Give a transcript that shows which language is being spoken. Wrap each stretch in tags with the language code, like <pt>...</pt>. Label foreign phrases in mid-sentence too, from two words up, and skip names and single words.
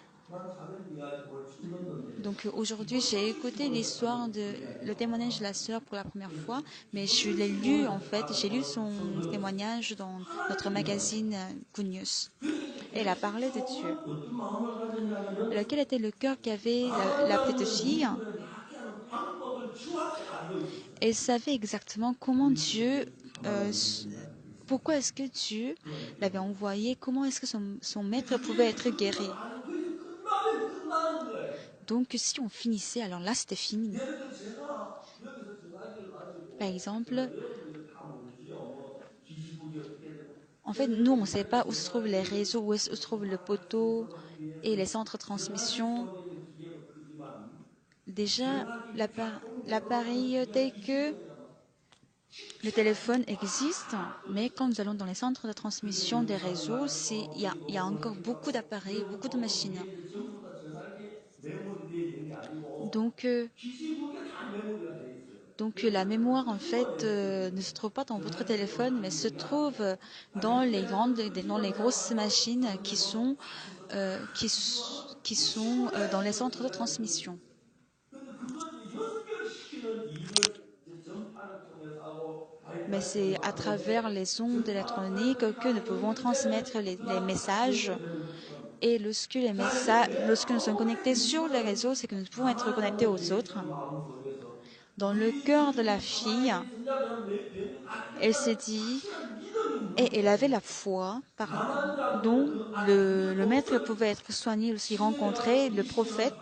<fr>Donc aujourd'hui, j'ai écouté l'histoire de le témoignage de la sœur pour la première fois, mais je l'ai lu en fait, j'ai lu son témoignage dans notre magazine Good News. Elle a parlé de Dieu.</fr> <ko>어떤 마음을 가졌냐면</ko> <fr>Alors, quel était le cœur qu'avait la petite fille?</fr> <ko>하나님을 낫게 하는 방법을 정확히 알고 있었어요.</ko> <fr>Elle savait exactement comment Dieu, pourquoi est-ce que Dieu l'avait envoyé, comment est-ce que son maître pouvait être guéri.</fr> <ko>아니 그게 끝나면 끝나는 거예요.</ko> <fr>Donc, si on finissait, alors là, c'était fini.</fr> <ko>예를 들어 제가 여기서 전화기를 가지고</ko> <fr>Par exemple,</fr> <ko>여러분들이 다 모르지요. 뭐 기지국이 어떻게 되고</ko> <fr>en fait, nous, on ne sait pas où se trouvent les réseaux, où se trouve le poteau et les centres de transmission. Déjà, l'appareil tel que le téléphone existe, mais quand nous allons dans les centres de transmission des réseaux, il y a encore beaucoup d'appareils, beaucoup de machines.</fr> <ko>전부 다 전화기에 메모리되어 있는 게 아니고</ko> <fr>Donc,</fr> <ko>기지국에 다 메모리가 돼 있어요.</ko> <fr>la mémoire, en fait, ne se trouve pas dans votre téléphone, mais se trouve dans dans les grosses machines qui sont dans les centres de transmission.</fr> <ko>근데 그걸 연결시키는 일을 이제 전파를 통해서 하고</ko> <fr>Mais c'est à travers les ondes électroniques que nous pouvons transmettre les messages. Et lorsque nous sommes connectés sur les réseaux, c'est que nous pouvons être connectés aux autres.</fr> <ko>마음속에서</ko> <fr>Dans le cœur de la fille, elle s'est dit, et elle avait la foi dont le maître pouvait être soigné lorsqu'il rencontrait le prophète.</fr>